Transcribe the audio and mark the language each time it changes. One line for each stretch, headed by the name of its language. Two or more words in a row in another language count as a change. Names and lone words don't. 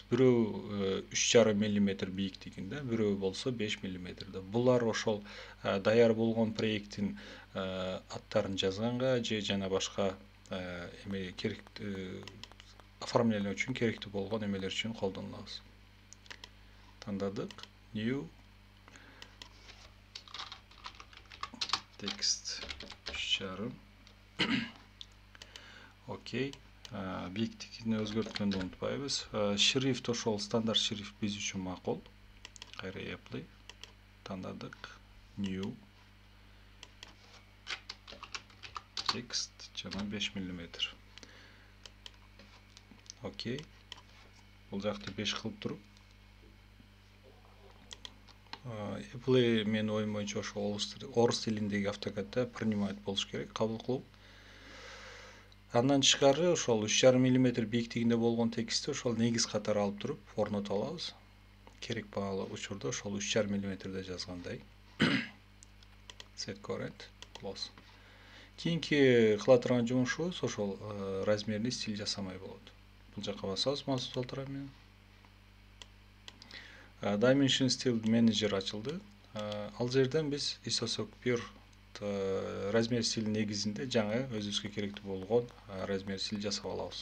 Kyrgyz: Бирөө 3,5 мм бийиктигинде, бирөө болсо 5 мм. Булар ошол даяр болгон проекттин аттарын жазганга же жана башка эме керек оформление үчүн керектүү болгон эмелер үчүн колдонулабыз. Тандадык.
English: New text 3,5.
Kyrgyz: Окей. Биектигин өзгөрткөндү унутпайбыз. Шрифт ошол стандарт шрифт биз үчүн макул. Кайра apply. Тандадык.
English: New text
Kyrgyz: жана 5 мм. Окей. Бул жакты 5 кылып туруп. Apply мен оюм боюнча ошол орус тилиндеги автокадда принимать болуш керек, кабыл кылуу. Андан тышкары ошол 3,5 мм бийиктигинде болгон текстти ошол негиз катары алып туруп орното алабыз. Керек баалуу учурда ошол 3,5 мм жазгандай.
English: Set current close.
Kyrgyz: Кийинки кыла турган жумушубуз ошол размерни стиль жасамай болот. Бул жака басабыз маус толтура менен. Dimension Style Manager ачылды. Ал жерден биз ISO Pure размер стиль негизинде жаңы өзүбүзгө керектүү болгон размер стиль жасап алабыз.